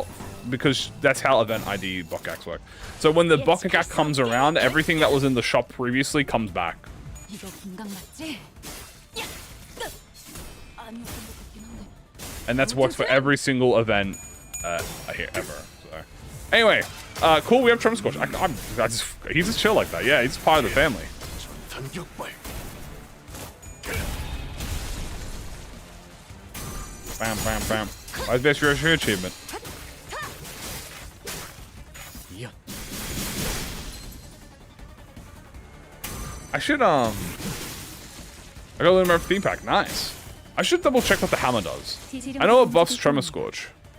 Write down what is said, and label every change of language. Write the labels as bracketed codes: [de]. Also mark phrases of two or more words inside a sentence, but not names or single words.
[en] Well, because that's how event ID Bokaks work. So when the Bokak comes around, everything that was in the shop previously comes back. And that's works for every single event ever. So. Anyway, cool. We have Tremor Scorch. He's just chill like that. Yeah, he's part of the family. Bam, bam, bam. Why's best your achievement? I should I got a little more theme pack. Nice. I should double check what the hammer does. I know it buffs Tremor Scorch.